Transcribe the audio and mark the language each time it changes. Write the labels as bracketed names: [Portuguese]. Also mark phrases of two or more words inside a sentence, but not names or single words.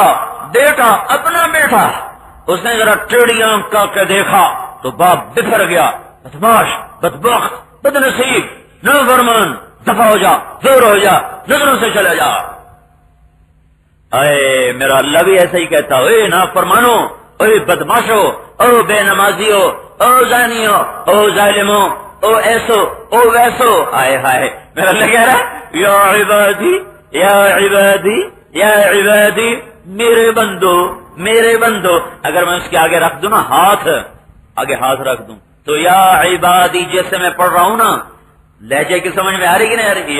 [Urdu] بیٹا، اپنا بیٹا، اس نے ذرا ٹیڑھی آنکھ کر کے دیکھا تو باپ بکھر گیا. بدماش، بدبخت، بدنصیب، نافرمان، دفع ہو جا، دور ہو جا، نظروں سے چلا جا. اے میرا اللہ بھی ایسا ہی کہتا، اے نافرمانو، اے بدماشو، او بے نمازیو، او زانیو، او ظالمو، او ایسو، او ویسو. آئے ہائے، میرا اللہ کہہ رہا ہے [Arabic] یا عبادی یا عبادی یا عبادی، [Urdu] میرے بندو میرے بندو. اگر میں اس کے آگے رکھ دوں نا ہاتھ، آگے ہاتھ رکھ دوں تو [Arabic] یا عبادی [Urdu] جیسے میں پڑھ رہا ہوں نا، لہجے کی سمجھ میں آ رہی کہ نہیں آ رہی؟